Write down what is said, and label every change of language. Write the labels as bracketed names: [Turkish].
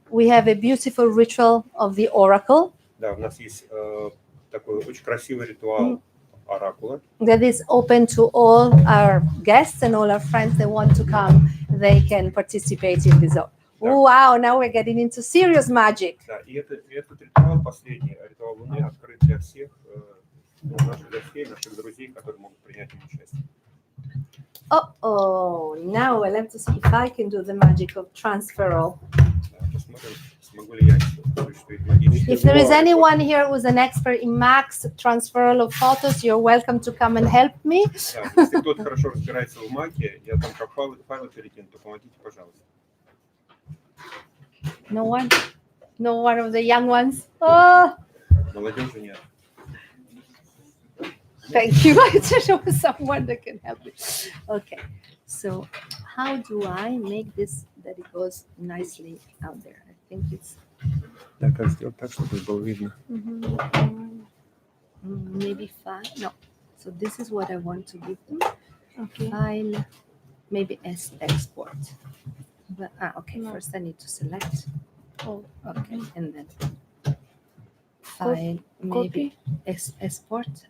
[English] we have a beautiful ritual of the oracle [Russian] да, у нас есть такой очень красивый ритуал оракула, [English] that is open to all our guests and all our friends that want to come. They can participate in this. Wow, now we're getting into serious magic. [Russian] да, и этот ритуал, последний ритуал Луны, открыт для всех наших гостей, наших друзей, которые могут принять в нем участие. [English] Oh, now I'll have to see if I can do the magic of transferal. [Russian] Да, посмотрим, смогу ли я осуществить магический [English] If there is [Russian] ритуал. [English] anyone here who's an expert in max transferal of photos, you're welcome to come and help me. [Russian] Да, если кто-то хорошо разбирается в маке, я там как файлы перекину, то помогите, пожалуйста. [English] No one? No one of the young ones? Oh, [Russian] Молодежи нет. [English] thank you. I just know someone that can help me. Okay, so how do I make this that it goes nicely out there? I think it's [Russian] Да, как сделать так, чтобы было видно. [English] maybe file. No, so this is what I want to give them. Okay. File, maybe as export. But okay, first I need to select. Oh, okay, and then file, maybe export.